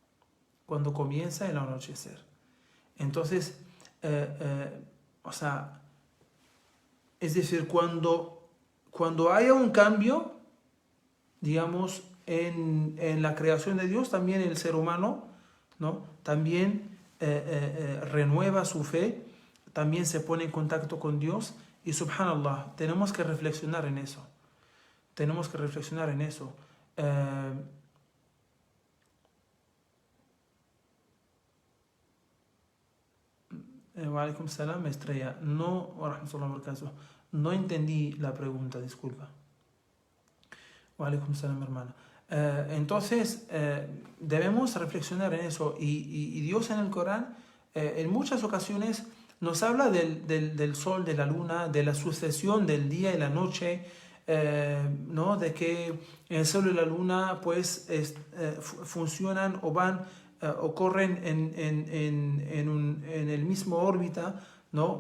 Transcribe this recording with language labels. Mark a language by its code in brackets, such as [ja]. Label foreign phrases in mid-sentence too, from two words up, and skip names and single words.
[es] Entonces, es decir, cuando haya un cambio, digamos, en la creación de Dios, también el ser humano, ¿no? También renueva su fe, también se pone en contacto con Dios, y subhanallah, tenemos que reflexionar en eso. [ar] وعليكم السلام, Estrella. [es] No, [ar] ورحمة الله وبركاته. [es] No entendí la pregunta, disculpa. [ar] وعليكم السلام, [es] hermana. Entonces, debemos reflexionar en eso. Y Dios en el Corán, en muchas ocasiones, nos habla del sol, de la luna, de la sucesión del día y la noche, ¿no? De que el sol y la luna pues funcionan o corren en el mismo órbita, ¿no?